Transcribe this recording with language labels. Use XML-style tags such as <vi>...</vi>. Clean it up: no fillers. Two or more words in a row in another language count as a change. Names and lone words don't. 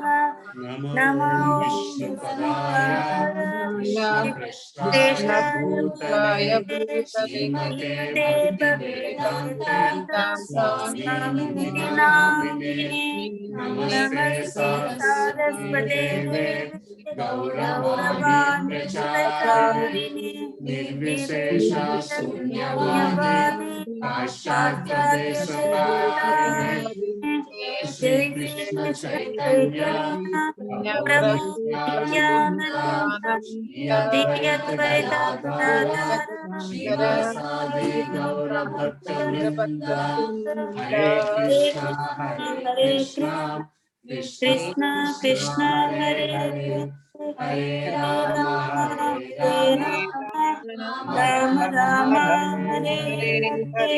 <sa>नमो विष्णुपदाय कृष्णाय श्रीमते भक्तिवेदान्त स्वामिनिधि नामिने। नमस्ते सारस्वते देवे गौरवाणी प्रचारिणे निर्विशेष शून्यवादी पाश्चात्य देशतारिणे जय श्री कृष्ण चैतन्य प्रभु नित्यानन्द श्री अद्वैत हरे कृष्ण कृष्ण कृष्ण हरे हरे हरे राम हरे राम राम राम हरे हरे.</sa>